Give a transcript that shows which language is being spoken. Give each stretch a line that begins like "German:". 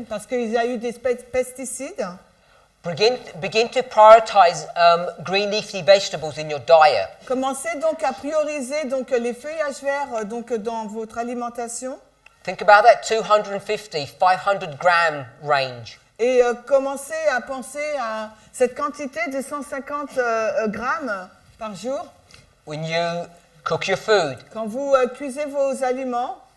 French: Parce qu'il y a eu des pesticides.
English: Begin to prioritize green leafy vegetables in your diet.
French: Commencez donc à prioriser donc les feuillages verts donc dans votre alimentation
English: Think about that 250, 500 gram range.
French: et commencez à penser à cette quantité de 150 grammes par jour.
English: When you cook your food,
French: Quand vous cuisez vos aliments,